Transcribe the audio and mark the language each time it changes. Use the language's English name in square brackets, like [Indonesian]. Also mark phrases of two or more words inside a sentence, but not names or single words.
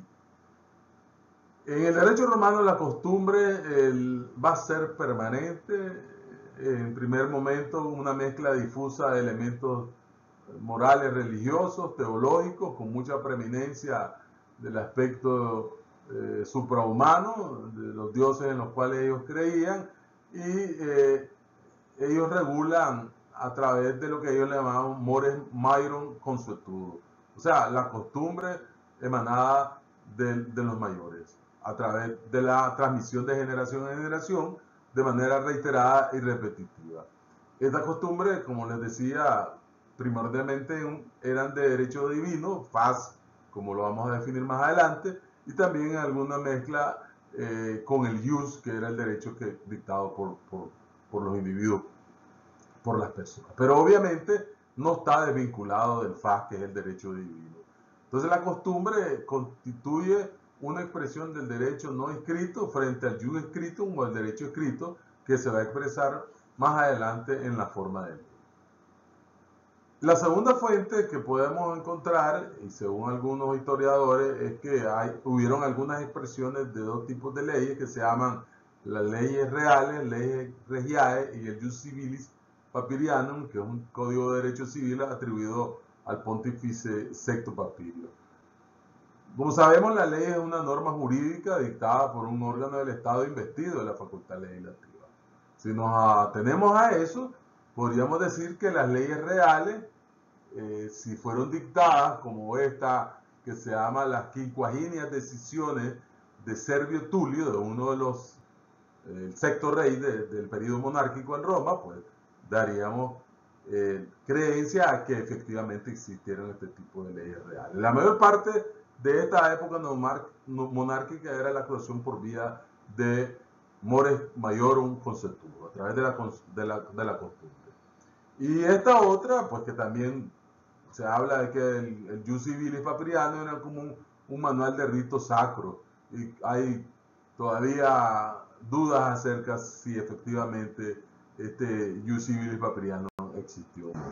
[Spanish] En el derecho romano la costumbre va a ser permanente, en primer momento una mezcla difusa de elementos morales, religiosos, teológicos, con mucha preeminencia del aspecto suprahumano, de los dioses en los cuales ellos creían, y ellos regulan a través de lo que ellos le llamaban [Latin] mores maiorum consuetudo, [Spanish] o sea, la costumbre emanada de los mayores, a través de la transmisión de generación en generación, de manera reiterada y repetitiva. Esta costumbre, como les decía, primordialmente eran de derecho divino, faz, como lo vamos a definir más adelante, y también alguna mezcla con el jus, que era el derecho dictado por los individuos, por las personas. Pero obviamente no está desvinculado del faz, que es el derecho divino. Entonces la costumbre constituye una expresión del derecho no escrito frente al [Latin] jus scriptum [Spanish] o el derecho escrito, que se va a expresar más adelante en la forma de ley. La segunda fuente que podemos encontrar, y según algunos historiadores, es que hubieron algunas expresiones de 2 tipos de leyes que se llaman las leyes reales, leyes regiae, y el jus civilis papirianum, que es un código de derecho civil atribuido al pontífice Sexto Papirio. Como sabemos, la ley es una norma jurídica dictada por un órgano del Estado investido de la facultad legislativa. Si nos atenemos a eso, podríamos decir que las leyes reales, si fueron dictadas como esta, que se llama las quincuaginias decisiones de Servio Tulio, de uno de los, el sexto rey del periodo monárquico en Roma, pues daríamos creencia a que efectivamente existieron este tipo de leyes reales. La mayor parte de esta época monárquica era la actuación por vía de [Latin] mores maiorum consuetudo, [Spanish] a través de la costumbre. Y esta otra, pues que también se habla de que el Jus Civilis Papiriano era como un manual de rito sacro, y hay todavía dudas acerca si efectivamente este Jus Civilis Papiriano existió.